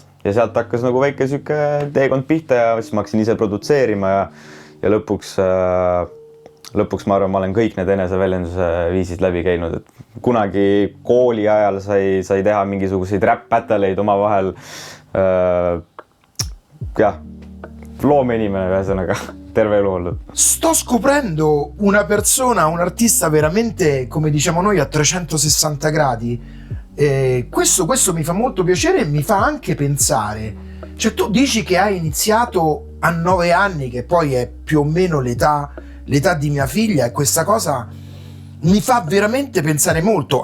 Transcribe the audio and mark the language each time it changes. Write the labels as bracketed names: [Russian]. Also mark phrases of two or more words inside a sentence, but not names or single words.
[Estonian] Ja sealt hakkas nagu väike süke teekond pihta ja siis ma hakkasin ise produtseerima ja lõpuks ma arvan, ma olen kõik need eneseväljenduse viisid läbi käinud, et kunagi kooli ajal sai teha mingisuguseid [English] rap battle'eid [Estonian] omavahel. Jah, loomeinimene ühesõnaga terve elu olnud. [Italian] Sto scoprendo una persona, un artista veramente, come diciamo noi, a 360 gradi. Questo mi fa molto piacere e mi fa anche pensare. Cioè tu dici che hai iniziato a 9 anni, che poi è più o meno l'età di mia figlia, e questa cosa mi fa veramente pensare molto.